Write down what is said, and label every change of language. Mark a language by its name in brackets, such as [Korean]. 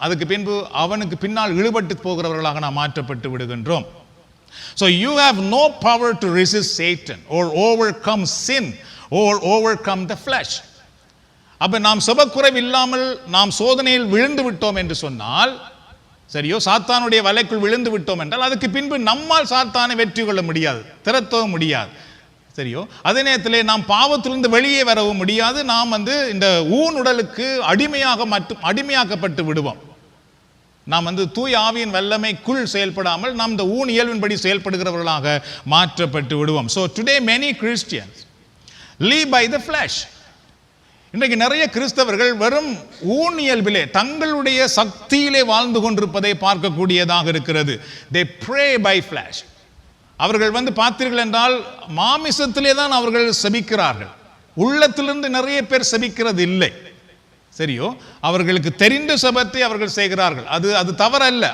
[Tamil] அதுக்கு பின்பு அவனுக்கு பின்னால் இழுபட்டு போகிறவர்களாக நாம் மாற்றப்பட்டு விடுகின்றோம். [English] So you have no power to resist Satan or overcome sin or overcome the flesh. [Tamil] அப்ப நாம் செபக்குறைவு இல்லாமல் நாம் சோதனையில் விழுந்து விட்டோம் என்று சொன்னால், சரியோ, சாத்தானுடைய வலைக்குள் விழுந்து விட்டோம் என்றால் அதுக்கு பின்பு நம்மால் சாத்தானை வெற்றி கொள்ள முடியாது, திரட்டவும் முடியாது. சரியோ, அதே நேரத்திலே நாம் பாவத்திலிருந்து வெளியே வரவும் முடியாது. நாம் இந்த ஊன் உடலுக்கு அடிமையாக்கப்பட்டு விடுவோம். நாம் தூய ஆவியின் வல்லமைக்குள் செயல்படாமல் நாம் இந்த ஊன் இயல்பின்படி செயல்படுகிறவர்களாக மாற்றப்பட்டு விடுவோம். [English] So today many Christians live by the flesh. [Tamil] இன்றைக்கு நிறைய கிறிஸ்தவர்கள் வெறும் ஊன் இயல்பிலே தங்களுடைய சக்தியிலே வாழ்ந்து கொண்டிருப்பதை பார்க்கக்கூடியதாக இருக்கிறது. [English] They pray by flesh. [Tamil] அவர்கள் பார்த்தீர்கள் என்றால் மாமிசத்திலே தான் அவர்கள் செபிக்கிறார்கள். உள்ளத்திலிருந்து நிறைய பேர் செபிக்கிறது இல்லை. சரியோ, அவர்களுக்கு தெரிந்த செபத்தை அவர்கள் செய்கிறார்கள். அது தவறல்ல.